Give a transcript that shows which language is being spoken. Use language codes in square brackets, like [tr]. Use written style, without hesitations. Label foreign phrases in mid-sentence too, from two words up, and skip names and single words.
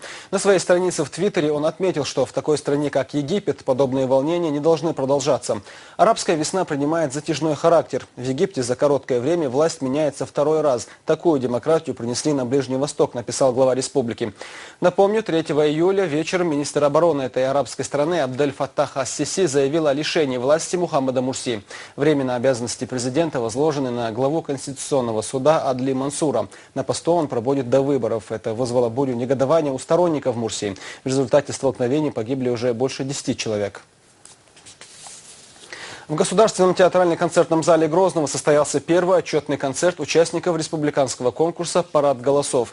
[ru] На своей странице в Твиттере он отметил, что в такой стране, как Египет, подобные волнения не должны продолжаться. Арабская весна принимает затяжной характер. В Египте за короткое время власть меняется второй раз. Такую демократию принесли на Ближний Восток, написал глава республики. Напомню, 3 июля вечером министр обороны этой арабской страны Абдель Фаттах ас-Сиси заявил о лишении власти Мухаммада Мурси. Временно обязанности президента возложены на главу Конституционного суда Адли Мансура. На посту он пробудет до выборов. Это вызвало бурю негодования у сторонников Мурси. В результате столкновений погибли уже больше 10 человек. В Государственном театрально-концертном зале Грозного состоялся первый отчетный концерт участников республиканского конкурса «Парад голосов».